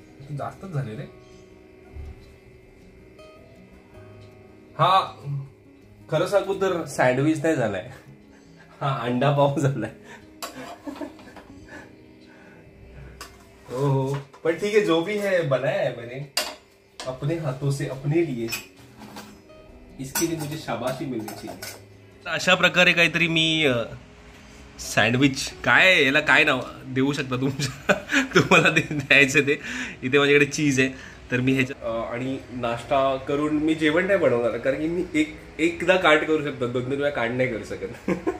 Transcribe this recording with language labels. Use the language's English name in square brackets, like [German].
[Marathi] जास्तच झाले रे. हा खरं सांगू तर सँडविच नाही झालाय, हा अंडा पाव झालाय. हो, पण [Hindi] ठीक है, जो भी है बनाया है मैंने अपने हाथों से अपने लिए. इसके लिए मुझे शाबाशी मिलनी चाहिए. [Marathi] अशा प्रकारे काहीतरी मी सँडविच, काय याला काय नाव देऊ शकता तुम्हाला द्यायचं ते. इथे माझ्याकडे चीज आहे, तर मी ह्याच्या आणि नाश्ता करून मी जेवण नाही बनवणार, कारण की मी एकदा काट करू शकतो, 2-3 वेळा काट नाही करू शकत.